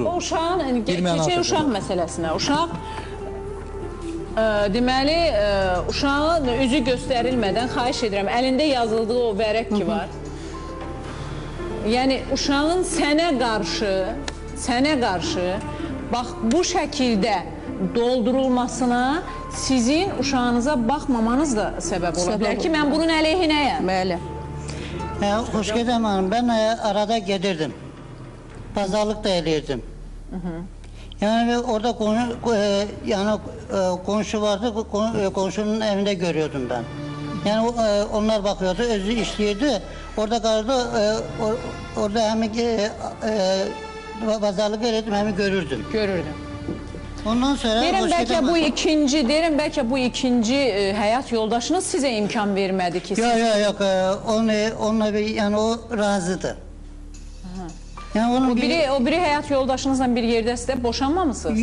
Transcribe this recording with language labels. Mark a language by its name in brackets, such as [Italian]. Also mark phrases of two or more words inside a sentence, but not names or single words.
[Azerbaijani] O uşağın, keçək uşaq məsələsinə. Uşaq, deməli, uşağın üzü göstərilmədən, xahiş edirəm, əlində yazıldığı o vərək ki var. Yəni, uşağın sənə qarşı, bax, bu şəkildə doldurulmasına sizin uşağınıza baxmamanız da səbəb ola bilər ki, mən bunun əleyhinəyəm. Bəli. [Turkish] Hoş geldin hanım, ben arada gedirdim. [Azerbaijani] Pazarlık da eləyirdim. [Turkish] Yani orada komşu vardı, komşunun evinde görüyordum ben. Yani onlar bakıyordu, özü işleyirdi. Orada kaldı, orada hem pazarlık eləyirdim, hem görürdüm. [Azerbaijani] Ondan sonra Deyirəm, bəlkə bu ikinci həyat yoldaşınız sizə imkan vermədi ki? [Turkish] Yok, onunla yani o razıdır. [Azerbaijani] Yani o biri həyat yoldaşınızla bir yerdə sizə boşanmamısınız?